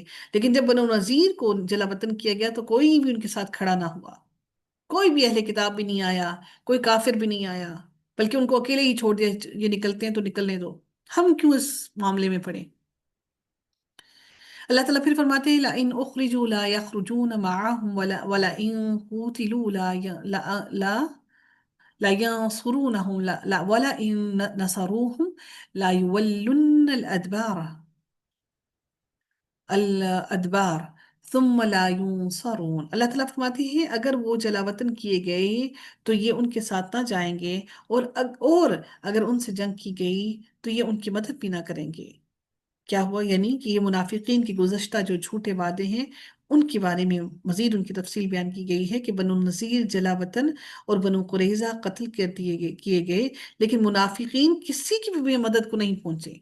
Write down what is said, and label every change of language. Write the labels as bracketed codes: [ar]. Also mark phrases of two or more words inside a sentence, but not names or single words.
[ur] لیکن جب بنو نضیر کو جلاوطن کیا گیا تو کوئی بھی ان کے ساتھ کھڑا نہ ہوا. کوئی بھی اہل کتاب بھی نہیں آیا، کوئی کافر بھی نہیں آیا، بلکہ ان کو اکیلے ہی چھوڑ دیا. یہ نکلتے ہیں تو نکلنے دو، ہم کیوں اس معاملے میں پڑے. اللہ تعالیٰ پھر فرماتے ہیں, [ar] لئن أخرجوا لا يخرجون معهم ولئن قوتلوا لا لا لا ينصرونهم لا ولئن نصروهم ليولن الأدبار ثم لا ينصرون. [ur] اللہ تعالیٰ فرماتی ہے، اگر وہ جلاوطن کیے گئے تو یہ ان کے ساتھ نہ جائیں گے، اور اگر ان سے جنگ کی گئی تو یہ ان کی مدد بھی نہ کریں گے. کیا ہوا? یعنی کہ یہ منافقین کی گزشتہ جو جھوٹے وعدے ہیں ان کے بارے میں مزید ان کی تفصیل بیان کی گئی ہے کہ بنو نضیر جلاوطن اور بنو قریظہ قتل کر کیے گئے، لیکن منافقین کسی کی بھی مدد کو نہیں پہنچے.